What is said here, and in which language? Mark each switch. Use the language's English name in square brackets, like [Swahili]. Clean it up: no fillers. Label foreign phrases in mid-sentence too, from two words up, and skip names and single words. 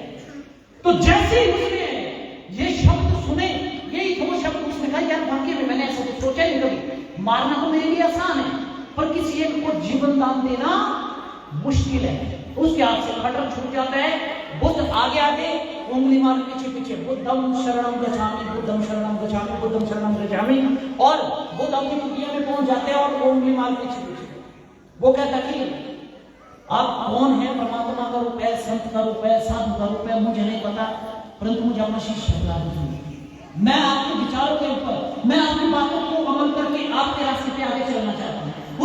[Hindi] तो जैसे ही उसने ये शब्द सुने, यही दो शब्द उसने कहा, यार वाकई में मैंने ऐसा तो सोचा नहीं कभी, मारना तो मेरे लिए आसान है, पर किसी एक को जीवन दान देना मुश्किल है। उसके हाथ से खटक छूट जाता है। बुद्ध आगे आगे, उंगली मार पीछे पीछे, [Pali] बुद्धम शरणम गच्छामि, बुद्धम शरणम गच्छामि, बुद्धम शरणम गच्छामि, [Hindi] और बुद्ध अपनी कुटिया में पहुंच जाते हैं और वो उंगली मार पीछे पीछे। वो कहता कि आप कौन है, परमात्मा का रूप है, संत का रूप है, साधु का रूप है, मुझे नहीं पता, परंतु मुझे अपना शिष्य बना दीजिए। मैं आपके विचारों के ऊपर, मैं आपकी बातों को अमल करके आपके रास्ते पे आगे चलना चाहता हूँ।